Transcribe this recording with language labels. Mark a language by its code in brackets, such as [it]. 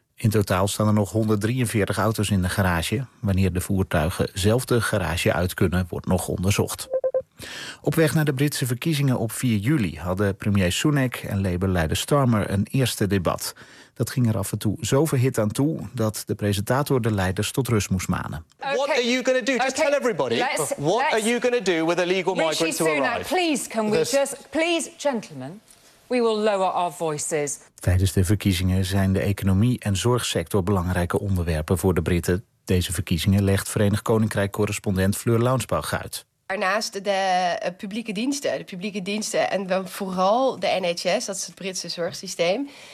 [nl] In totaal staan er nog 143 auto's in de garage. Wanneer de voertuigen zelf de garage uit kunnen, wordt nog onderzocht. Op weg naar de Britse verkiezingen op 4 juli hadden premier Sunak en Labour-leider Starmer een eerste debat. Dat ging er af en toe zo verhit aan toe dat de presentator de leiders tot rust moest manen. [en] Okay. What are you going to do? Just okay. Tell everybody. What are you going to do with illegal migrants who arrive? Please, can we just, please, gentlemen, we will lower our voices. [nl] Tijdens de verkiezingen zijn de economie en zorgsector belangrijke onderwerpen voor de Britten. Deze verkiezingen legt Verenigd Koninkrijk-correspondent Fleur Launsbach uit. Daarnaast de publieke diensten en dan vooral de NHS, dat is het Britse zorgsysteem,